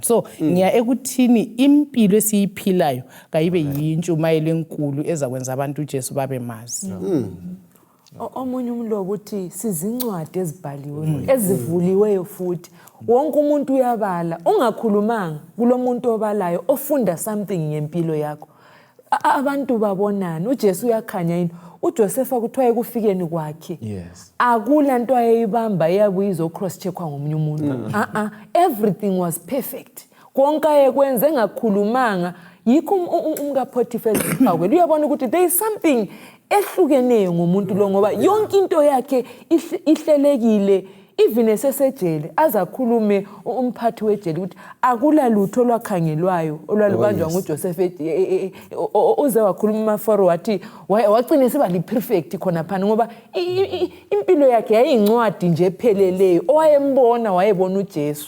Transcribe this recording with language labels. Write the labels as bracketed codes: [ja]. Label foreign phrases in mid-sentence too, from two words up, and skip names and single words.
[nd] So ngiya ekuthini impilo esiyiphilayo kayibe yintshumayelo enkulu ezakwenza abantu uJesu babe mazi. Omunye umlobo uthi sizincwadi ezibhaliweyo ezivuliweyo futhi wonke umuntu uyabala, ungakhulumanga kulomuntu obalayo ofunda something ngempilo yakho. Abantu babonana, uJesu uyakhanya yini? uJosefa kuthiwa ekufikeni kwakhe akula nto ayeyibamba eyabuye izo-cross checkwa ngomunye umuntu. [en] Everything was perfect. [nd] Konke ayekwenza engakhulumanga, yikho umkaPhothifar eziphawele uyabona ukuthi [en] there is something [nd] ehlukeneyo ngomuntu lo, ngoba yonke into yakhe ihlelekile. Even esesejele azakhulume umphathi wejele ukuthi akula lutho lwakhangelwayo olwalubanjwa nguJosefa uze wakhuluma umafaro wathi wagcina siba li-perfect khona phana, ngoba impilo yakhe yayincwadi nje epheleleyo, owayembona wayebona uJesu.